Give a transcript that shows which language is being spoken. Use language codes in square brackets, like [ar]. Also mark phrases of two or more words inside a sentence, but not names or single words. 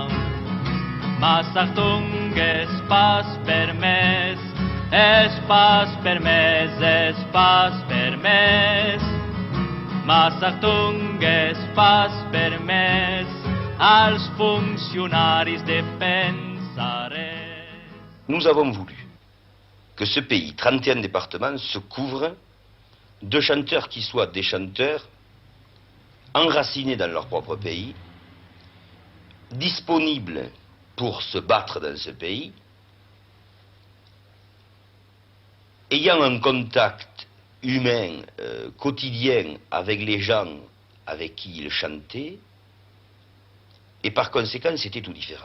[oc] Mas Achtung, és pas permès, és pas permès, és pas permès. Mas Achtung, és pas permès als funcionaris de pensarès. [fr] Nous avons voulu que ce pays, 31 départements, se couvre de chanteurs qui soient des chanteurs enracinés dans leur propre pays, disponibles pour se battre dans ce pays, ayant un contact humain quotidien avec les gens avec qui ils chantaient, et par conséquent c'était tout différent.